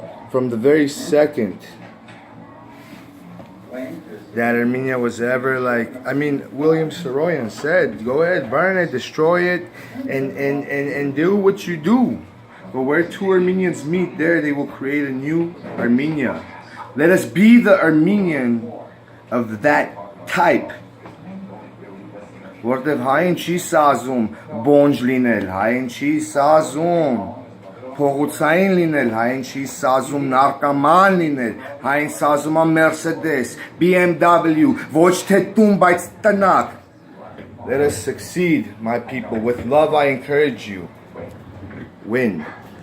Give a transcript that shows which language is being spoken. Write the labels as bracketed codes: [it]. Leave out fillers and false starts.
[en] from the very second that Armenia was ever like, I mean, William Saroyan said, go ahead, burn it, destroy it, and do what you do. But where two Armenians meet, there they will create a new Armenia. Let us be the Armenian of that type. [hy] Որտև հայն չի սազում բոնջ լինել, հայն չի սազում փողոցային լինել, հայն չի սազում նարկաման լինել, հայն սազում է Mercedes, BMW, ոչ թե տուն, բայց տնակ. [en] Let us succeed, my people. With love I encourage you. Win.